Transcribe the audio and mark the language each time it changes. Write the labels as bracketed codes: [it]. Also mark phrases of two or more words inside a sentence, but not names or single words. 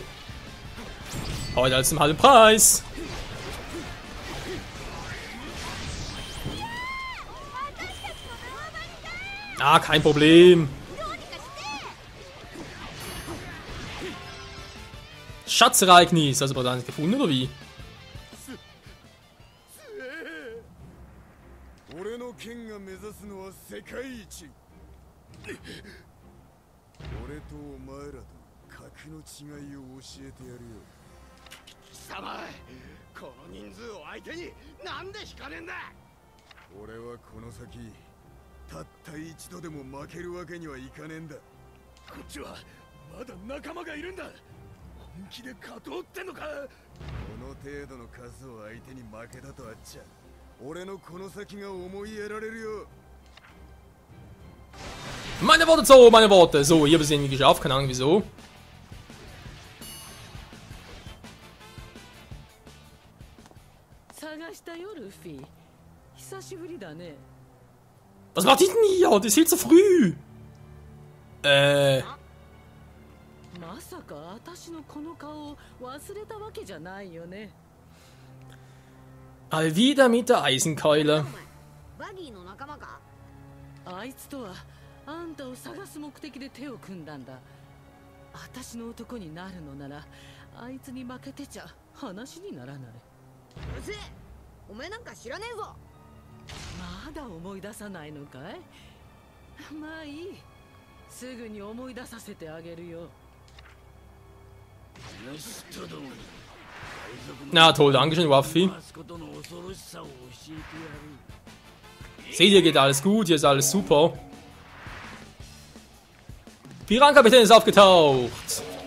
[de] Heute als zum halben Preis. Ah, kein Problem. Schatzereignis, also war nicht gefunden oder wie? [ja] 俺の剣が目指すのは世界一。俺とお前らと格の違いを教えてやるよ。貴様、この人数を相手になんで引かねえんだ。俺はこの先たった一度でも負けるわけにはいかねえんだ。こっちはまだ仲間がいるんだ。本気で勝とうってのか。この程度の数を相手に負けたとあっちゃ、俺のこの先が思いやられるよ。 [de] Meine Worte, so, meine Worte. So, hier habe ich es irgendwie geschafft, keine Ahnung wieso. Was macht die denn hier? Das ist viel zu früh. Alvida mit der Eisenkeule. [ja] あいつとはあんたを探す目的で手を組んだんだ。私の男になるのならあいつに負けてちゃ話にならない。うるせえ、お前なんか知らねえぞ。まだ思い出さないのかい。まあいい、すぐに思い出させてあげるよ。 [de] Na toll, Dankeschön, Waffi. Seht ihr, geht alles gut, hier ist alles super. Pirankapitän ist aufgetaucht.